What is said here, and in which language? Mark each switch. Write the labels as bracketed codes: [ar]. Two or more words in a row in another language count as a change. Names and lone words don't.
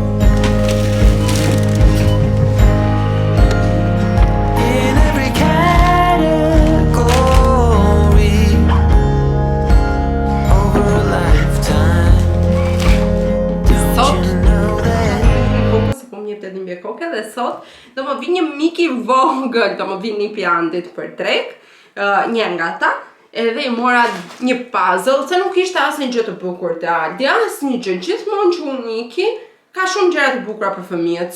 [en] In every category, over a lifetime. Don't you know that? [sq] Kokë se po më jep të dhimbje koke dhe sot do më vi një mik I vogël, do më vi një pjantit për trek, një nga ta, edhe I mora një puzzle, se nuk ishte asnjë gjë të bukur të Aldi, asnjë gjë, gjithmonë që unë iki, ka shumë gjëra të bukura për fëmijët.